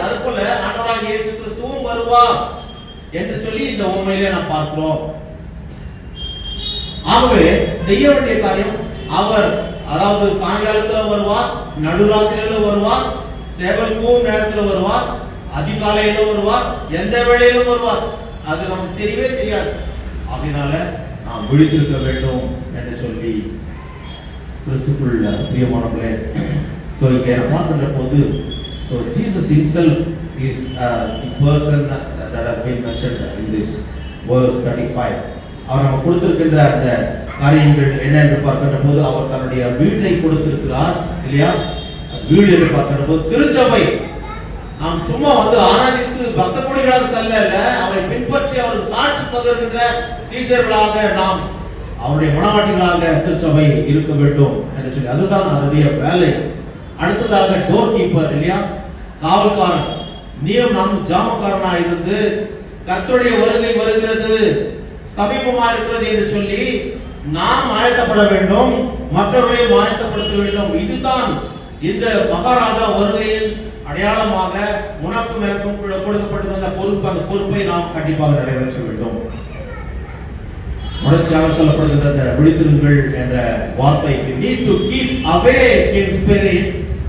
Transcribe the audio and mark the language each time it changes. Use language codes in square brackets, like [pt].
[ta] அது போல ஆண்டவராகிய இயேசு கிறிஸ்துவும் வருவார் என்று சொல்லி இந்த உண்மையிலே நாம் பார்க்கிறோம். ஆகவே செய்ய வேண்டிய காரியம், அவர் அதாவது சாயங்காலத்துல வருவார், நடுராத்திரியில வருவார், சேவல்கூர் நேரத்தில் வருவார், அதிகாலையில வருவார், எந்த வேளையிலும் வருவார். அது நமக்கு தெரியவே தெரியாது. அதனால நாம் விழித்திருக்க வேண்டும் என்று சொல்லி கிறிஸ்துக்குள்ள பிரியமானவர்களே, so இங்கே நாம் பார்க்கின்ற போது [en] so Jesus himself is the person that has been mentioned in this verse 35. [ta] அவர் நமக்கு கொடுத்திருக்கின்ற அந்த காரியங்கள் என்ன என்று பார்க்கின்ற போது அவர் தன்னுடைய வீட்டை கொடுத்திருக்கிறார் இல்லையா. வீடு என்று பார்க்கின்ற போது திருச்சபை. நாம் சும்மா வந்து ஆராதித்து பக்த கொடிகளாக செல்ல, அவரை பின்பற்றி அவருக்கு சாட்சி பகிர்கின்ற சீஷர்களாக நாம் அவருடைய மனவாட்டிகளாக திருச்சபை இருக்க வேண்டும் என்று சொல்லி அதுதான் அதனுடைய வேலை. அடுத்ததாக டோர் கீப்பர் இல்லையா, காவல்காரன். நீயும் நாம் ஜாமக்காரனா இருந்து கர்த்தருடைய வருகை வருகிறது, சமீபமா இருக்கிறது என்று சொல்லி நாம் ஆயத்தப்பட வேண்டும், மற்றவர்களையும் ஆயத்தப்படுத்த வேண்டும். இதுதான் இந்த மகாராஜா வருகையின் அடையாளமாக உனக்கும் எனக்கும் கொடுக்கப்பட்டிருந்த பொறுப்பு. அந்த பொறுப்பை நாம் கண்டிப்பாக நிறைவேற்ற வேண்டும். தொடர்ச்சியாக சொல்லப்படுகின்ற விழித்திருங்கள் என்ற வார்த்தை, [en] we need to keep awake in spirit.